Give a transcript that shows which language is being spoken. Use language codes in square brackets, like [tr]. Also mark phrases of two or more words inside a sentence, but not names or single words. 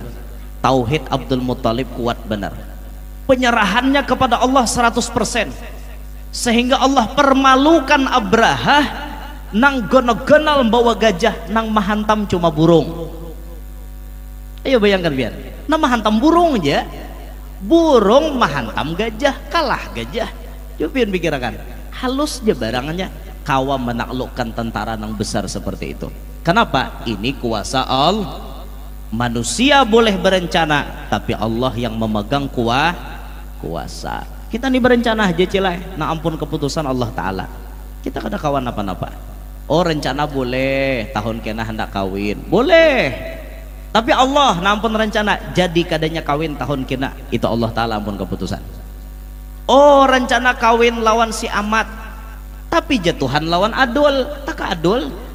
[id] Tauhid Abdul Muttalib kuat benar. Penyerahannya kepada Allah 100%. [bjn] Sehingga Allah permalukan Abraha nang gono-gonal bawa gajah, nang mahantam cuma burung. [id] Ayo bayangkan biar. [bjn] Nang mahantam burung aja. Burung mahantam gajah, kalah gajah. [id] Coba pikirkan, halusnya barangnya kawa menaklukkan tentara yang besar seperti itu. Kenapa? Ini kuasa Allah. Manusia boleh berencana, tapi Allah yang memegang kuasa. [bjn] Kita nih berencana aja cilai, nah ampun keputusan Allah Ta'ala. Kita kada kawan apa-apa. Oh rencana boleh, tahun kena hendak kawin, boleh. Tapi Allah nampun rencana jadi kadanya kawin tahun kena, itu Allah Ta'ala ampun keputusan. Oh rencana kawin lawan si Amat, tapi jatuhan lawan Adul, tak Adul.